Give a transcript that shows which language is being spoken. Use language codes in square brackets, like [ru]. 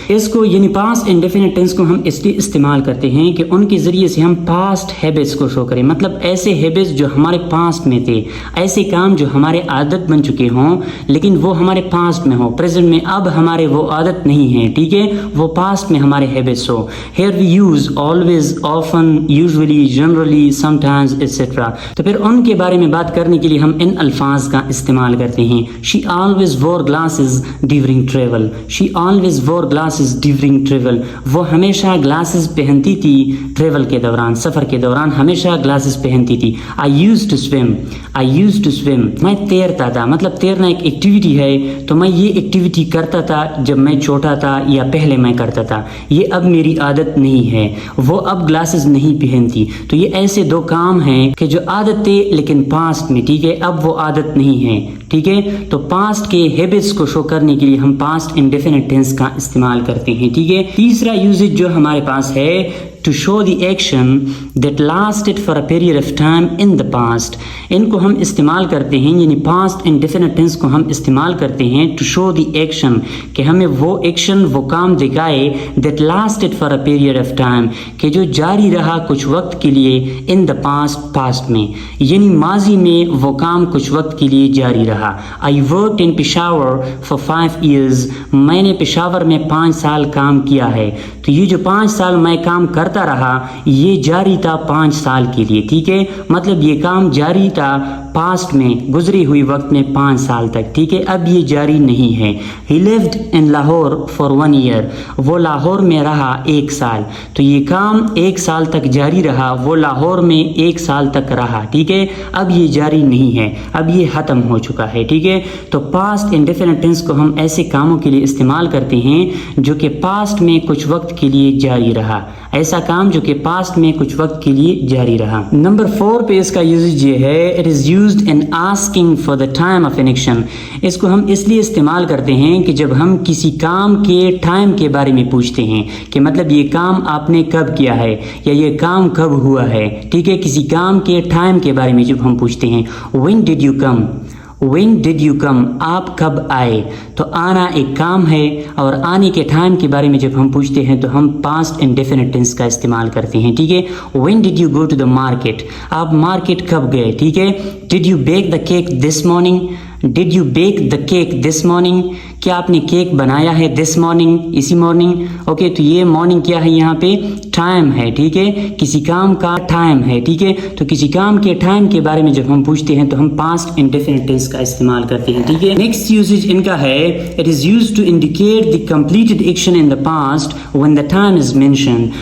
[ur] اس کو یعنی past indefinite tennis کو ہم اس لیے استعمال کرتے ہیں کہ ان کے ذریعے سے ہم پاسٹ ہیبٹس کو شو کریں, مطلب ایسے ہیبٹس جو ہمارے پاسٹ میں تھے, ایسے کام جو ہمارے عادت بن چکے ہوں لیکن وہ ہمارے پاسٹ میں ہو, پریزنٹ میں اب ہمارے وہ عادت نہیں ہے. ٹھیک ہے, وہ پاسٹ میں ہمارے habits ہو. [en] Here we use always, often, usually, generally, sometimes etcetera. [ur] تو پھر ان کے بارے میں بات کرنے کے لیے ہم ان الفاظ کا استعمال کرتے ہیں. [en] She always wore glasses during travel. She always wore glasses during travel. [ur] وہ ہمیشہ گلاسز پہنتی تھی ٹریول کے دوران, سفر کے دوران ہمیشہ گلاسز پہنتی تھی. [en] I used to swim. I used to swim. [ur] میں تیرتا تھا, مطلب تیرنا ایک ایکٹیویٹی ہے, تو میں یہ ایکٹیویٹی کرتا تھا جب میں چھوٹا تھا یا پہلے میں کرتا تھا. یہ اب میری عادت نہیں ہے. وہ اب گلاسز نہیں پہنتی. تو یہ ایسے دو کام ہیں کہ جو عادت تھے لیکن پاسٹ میں. ٹھیک ہے, اب وہ عادت نہیں ہے. ٹھیک ہے, تو پاسٹ کے ہیبٹس کو شو کرنے کے لیے ہم پاسٹ انڈیفینٹ ٹینس کا استعمال کرتے ہیں. ٹھیک ہے, تیسرا یوزیج جو ہمارے پاس ہے [en] to show the action that lasted for a period of time in the past. [ur] ان کو ہم استعمال کرتے ہیں, یعنی past indefinite tense کو ہم استعمال کرتے ہیں [en] to show the action, [ur] کہ ہمیں وہ ایکشن, وہ کام دکھائے [en] that lasted for a period of time, [ur] کہ جو جاری رہا کچھ وقت کے لیے [en] in the past, [ur] past میں, یعنی ماضی میں وہ کام کچھ وقت کے لیے جاری رہا. [en] I worked in Peshawar for 5 years. [ur] میں نے پشاور میں 5 سال کام کیا ہے. تو یہ جو 5 سال میں کام کرتا رہا, یہ جاری تھا 5 سال کے لیے. ٹھیک ہے, مطلب یہ کام جاری تھا پاسٹ میں, گزری ہوئی وقت میں 5 سال تک. ٹھیک ہے, اب یہ جاری نہیں ہے. [en] He lived in Lahore for 1 year. [ur] وہ لاہور میں رہا 1 سال. تو یہ کام 1 سال تک جاری رہا, وہ لاہور میں 1 سال تک رہا. ٹھیک ہے, اب یہ جاری نہیں ہے, اب یہ ختم ہو چکا ہے. ٹھیک ہے, تو پاسٹ انڈیفینٹ ٹینس کو ہم ایسے کاموں کے لیے استعمال کرتے ہیں جو کہ پاسٹ میں کچھ وقت کے لیے جاری رہا, ایسا کام جو کہ پاسٹ میں کچھ وقت کے لیے جاری رہا. نمبر 4 پہ اس کا یوزیج یہ ہے [en] It is used in asking for the time of an action. [ur] اس کو ہم اس لیے استعمال کرتے ہیں کہ جب ہم کسی کام کے ٹائم کے بارے میں پوچھتے ہیں, کہ مطلب یہ کام آپ نے کب کیا ہے یا یہ کام کب ہوا ہے. ٹھیک ہے, کسی کام کے ٹائم کے بارے میں جب ہم پوچھتے ہیں, [en] when did you come, [ur] when did you come, آپ کب آئے. تو آنا ایک کام ہے, اور آنے کے ٹائم کے بارے میں جب ہم پوچھتے ہیں تو ہم پاسٹ انڈیفینٹ ٹینس کا استعمال کرتے ہیں. ٹھیک ہے, [en] when did you go to the market, [ur] آپ مارکیٹ کب گئے. ٹھیک ہے, [en] did you bake the cake this morning, [ur] did you bake the cake [en] this morning, [ur] کیا آپ نے کیک بنایا ہے this morning, اسی مارننگ. اوکے, تو یہ مارننگ کیا ہے, یہاں پہ ٹائم ہے. ٹھیک ہے, کسی کام کا ٹائم ہے. ٹھیک ہے, تو کسی کام کے ٹائم کے بارے میں جب ہم پوچھتے ہیں تو ہم پاسٹ انڈیفینٹ ٹینس کا استعمال کرتے ہیں. ٹھیک ہے, نیکسٹ یوزیج ان کا ہے [en] It is used to indicate the completed action in the past when the time is mentioned.